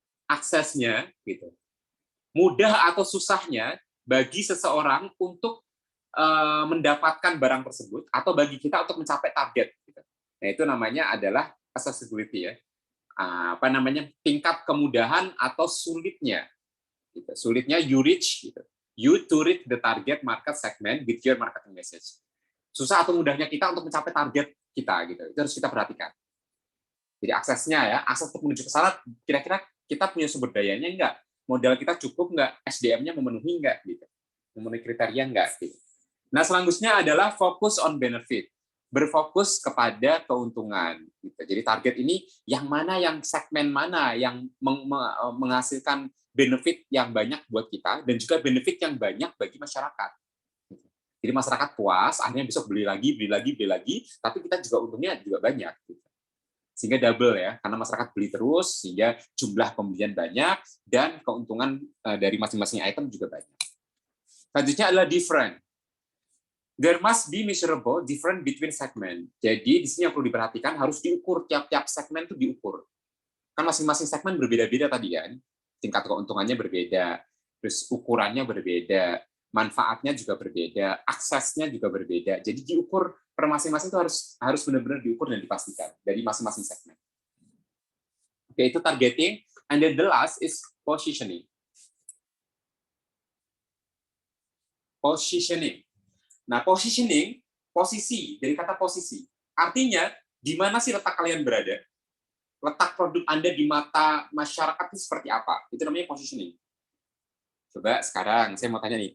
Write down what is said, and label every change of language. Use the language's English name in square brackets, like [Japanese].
[Indonesian] Aksesnya gitu. Mudah atau susahnya bagi seseorang untuk mendapatkan barang tersebut atau bagi kita untuk mencapai target. Gitu. Nah, itu namanya adalah accessibility ya. Apa namanya? Tingkat kemudahan atau sulitnya. Gitu. Sulitnya [English] you reach [Indonesian] gitu. [English] You to reach the target market segment with your marketing message. [Indonesian] Susah atau mudahnya kita untuk mencapai target kita gitu. Itu harus kita perhatikan. Jadi aksesnya ya, akses untuk menuju ke sana kira-kira kita punya sumber dayanya enggak? Modal kita cukup enggak? SDM-nya memenuhi enggak gitu. Memenuhi kriteria enggak gitu. Nah, selanjutnya adalah fokus on benefit. Berfokus kepada keuntungan. Gitu. Jadi target ini yang mana, yang segmen mana yang menghasilkan benefit yang banyak buat kita, dan juga benefit yang banyak bagi masyarakat. Jadi masyarakat puas, akhirnya besok beli lagi, tapi kita juga untungnya juga banyak. Gitu. Sehingga double ya, karena masyarakat beli terus, sehingga jumlah pembelian banyak, dan keuntungan dari masing-masing item juga banyak. Selanjutnya adalah different. [English] There must be measurable difference between segment. [Indonesian] Jadi di sini yang perlu diperhatikan harus diukur, tiap-tiap segmen itu diukur. Kan masing-masing segmen berbeda-beda tadi kan, tingkat keuntungannya berbeda, terus ukurannya berbeda, manfaatnya juga berbeda, aksesnya juga berbeda. Jadi diukur per masing-masing itu harus benar-benar diukur dan dipastikan dari masing-masing segmen. Oke, itu targeting. [English] And then the last is positioning. Positioning. [Indonesian] Nah, positioning, posisi, dari kata posisi. Artinya, di mana sih letak kalian berada? Letak produk Anda di mata masyarakat itu seperti apa? Itu namanya positioning. Coba sekarang, saya mau tanya nih.